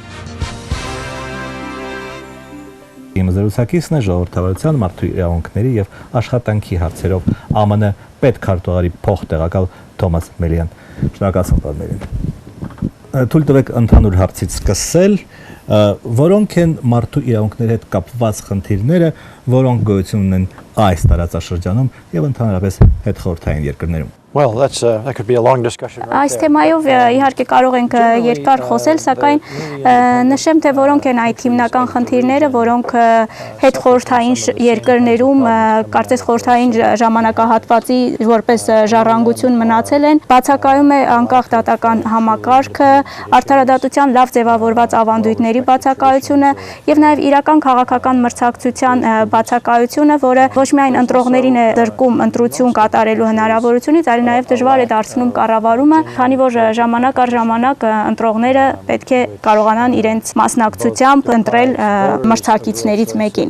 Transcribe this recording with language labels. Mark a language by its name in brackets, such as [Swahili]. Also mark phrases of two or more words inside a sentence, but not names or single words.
[Armenian] Իմ զրուցակիցն է ժողովրդավարության, մարդու իրավունքների եւ աշխատանքի հարցերով ԱՄՆ պետքարտուղարի փոխտեղակալ Թոմաս Մելիան։ Շնորհակալություն, պարոն Մելիան։ Թույլ տվեք ընդհանուր հարցից սկսել, որոնք են մարդու իրավունքների հետ կապված խնդիրները, որոնք գոյություն ունեն այս տարածաշրջանում եւ ընդհանրապես հետխորհրդային երկրներում։ [English] Well, that could be a long discussion. [Armenian] Այս թեմայով իհարկե կարող ենք երկար խոսել, սակայն նշեմ, թե որոնք են այդ հիմնական խնդիրները, որոնք հետխորհրդային երկրներում կարծես խորհրդային ժամանակահատվածի որպես ժառանգություն մնացել են, բացակայում է անկախ դատական համակարգը, արդարադատության լավ ձևավորված ավանդույթների բացակայությունը եւ նաեւ իրական քաղաքական մրցակցության բացակայությունը, որը ոչ միայն ընտրողներին է դրկում ընտրություն կատարելու հնարավորությունից, այլ նաև դժվար է դարձնում կառավարումը, քանի որ ժամանակ առ ժամանակ ընտրողները պետք է կարողանան իրենց մասնակցությամբ ընտրել մրցակիցներից մեկին։